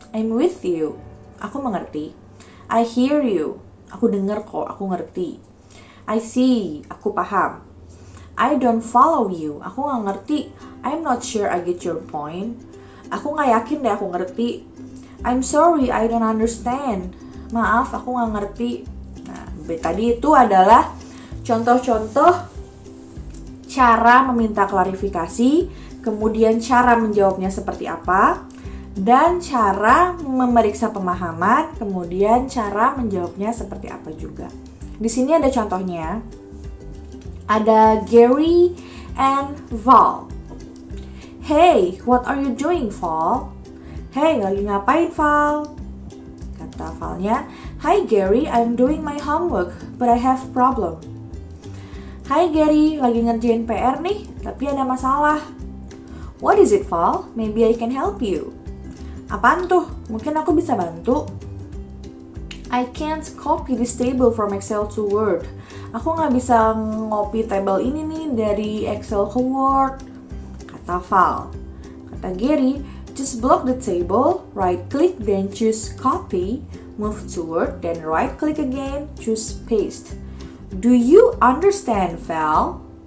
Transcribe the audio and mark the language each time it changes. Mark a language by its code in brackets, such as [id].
[en] I'm with you, [id] aku mengerti. [en] I hear you, [id] aku dengar kok, aku ngerti. [en] I see, [id] aku paham. [en] I don't follow you, [id] aku gak ngerti. [en] I'm not sure I get your point. [id] Aku gak yakin deh aku ngerti. [en] I'm sorry, I don't understand. [id] Maaf, aku gak ngerti. Nah, tadi itu adalah contoh-contoh cara meminta klarifikasi, kemudian cara menjawabnya seperti apa, dan cara memeriksa pemahaman, kemudian cara menjawabnya seperti apa juga. Di sini ada contohnya. Ada Gary and Val. [en] Hey, what are you doing, Val? Hey, [id] lagi ngapain, [en] Val? [id] Kata Valnya, [en] Hi Gary, I'm doing my homework, but I have problem. [id] Hi Gary, lagi ngerjain PR nih, tapi ada masalah. [en] What is it, [id] Val? [en] Maybe I can help you. [id] Apaan tuh? Mungkin aku bisa bantu. [en] I can't copy this table from Excel to Word. [id] Aku gak bisa ngopi tabel ini nih dari Excel ke Word. Kata Val. Kata [en] Gary, just block the table, right click, then choose copy, move to Word, then right click again, choose paste. Do you understand, Val?